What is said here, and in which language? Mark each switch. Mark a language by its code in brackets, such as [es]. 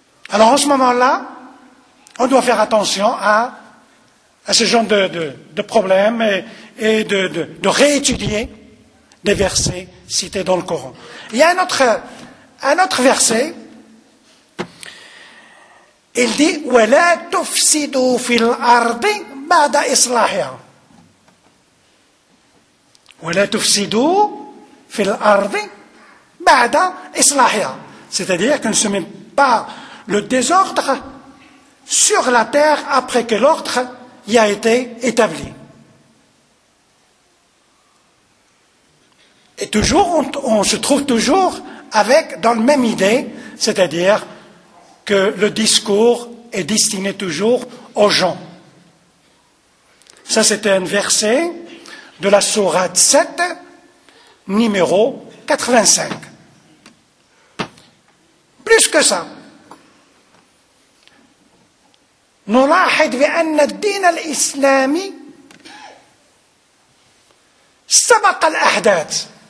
[fr] Alors en ce moment-là, on doit faire attention à ce genre de problème et de réétudier des versets cités dans le Coran. Il y a un autre verset. Il dit « [ar] وَلَا تُفْسِدُوا فِي الْأَرْضِ بَعْدَ إِصْلَاحِهَا ». وَلَا تُفْسِدُوا فِي الْأَرْضِ بَعْدَ إِصْلَاحِهَا. [fr] C'est-à-dire qu'on ne se met pas le désordre sur la terre après que l'ordre y a été établi. Et toujours, on se trouve toujours avec, dans la même idée, c'est-à-dire que le discours est destiné toujours aux gens. Ça, c'était un verset de la sourate 7, numéro 85. Plus que ça, [ar] نلاحظ بأن الدين الإسلامي سبق الأحداث.